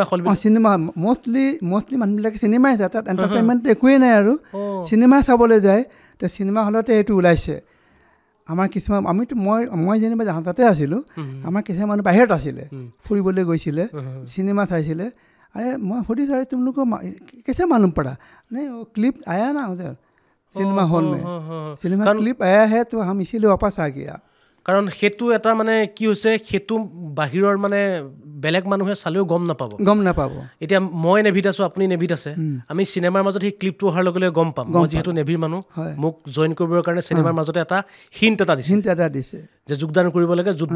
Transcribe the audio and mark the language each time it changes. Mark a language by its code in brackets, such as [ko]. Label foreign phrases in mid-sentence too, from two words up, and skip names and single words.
[as] মষ্টলি মানুহবিলাকে চিনেমাই চায় তাত এণ্টাৰটেইনমেণ্ট একোৱেই নাই আৰু চিনেমা চাবলৈ যায় তো চিনেমা হলতে এইটো ওলাইছে আমাৰ কিছুমান মই যেনিবা জাহাজতে আছিলোঁ আমাৰ কিছুমান মানুহ বাহিৰত আছিলে ফুৰিবলৈ গৈছিলে চিনেমা চাইছিলে আৰে মই সুধিছোঁ আৰে তোমালোকৰ [hi] कैसे मालूम पड़ा नहीं वो क्लिप आया ना उधर सिनेमा हॉल में सिनेमा क्लिप आया है तो हम इसीलिए वापस आ गया [as] কাৰণ সেইটো এটা মানে কি হৈছে সেইটো বাহিৰৰ মানে বেলেগ মানুহে চালেও গম নাপাব এতিয়া মই নেভিত আছোঁ আপুনি নেভিত আছে আমি চিনেমাৰ মাজত সেই ক্লিপটো অহাৰ লগে লগে গম পাম মই যিহেতু নেভিৰ মানুহ মোক জইন কৰিবৰ কাৰণে চিনেমাৰ মাজতে এটা হিণ্ট এটা দিছে যে যোগদান কৰিব লাগে যুদ্ধ